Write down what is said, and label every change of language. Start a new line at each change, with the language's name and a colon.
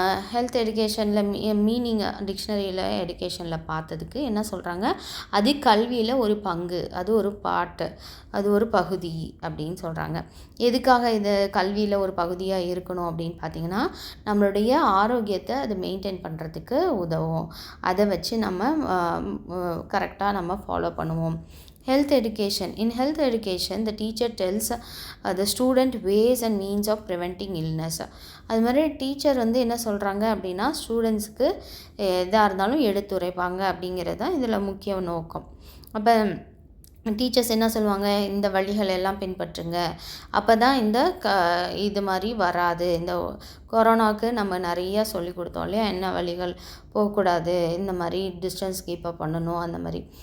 Tamil: Health எஜுகேஷனில் meaning டிக்ஷனரியில் எஜுகேஷனில் பார்த்ததுக்கு என்ன சொல்கிறாங்க, அது கல்வியில் ஒரு பங்கு, அது ஒரு பார்ட்டு, அது ஒரு பகுதி அப்படின்னு சொல்கிறாங்க. எதுக்காக இது கல்வியில் ஒரு பகுதியாக இருக்கணும் அப்படின்னு பார்த்தீங்கன்னா, நம்மளுடைய ஆரோக்கியத்தை அது மெயின்டைன் பண்ணுறதுக்கு உதவும். அதை வச்சு நம்ம கரெக்டாக நம்ம ஃபாலோ பண்ணுவோம்.
English: Health education. In health education, the teacher tells the student ways and means of preventing illness.
Tamil: அது மாதிரி டீச்சர் வந்து என்ன சொல்கிறாங்க அப்படின்னா, ஸ்டூடெண்ட்ஸுக்கு எதாக இருந்தாலும் எடுத்துரைப்பாங்க அப்படிங்கிறது தான் இதில் முக்கிய நோக்கம். அப்போ டீச்சர்ஸ் என்ன சொல்லுவாங்க, இந்த வழிகள் எல்லாம் பின்பற்றுங்க, அப்போ தான் இந்த இது மாதிரி வராது. இந்த கொரோனாவுக்கு நம்ம நிறையா சொல்லி கொடுத்தோம் இல்லையா, என்ன வழிகள் போகக்கூடாது, இந்த மாதிரி டிஸ்டன்ஸ் கீப்பப் பண்ணணும், அந்த மாதிரி.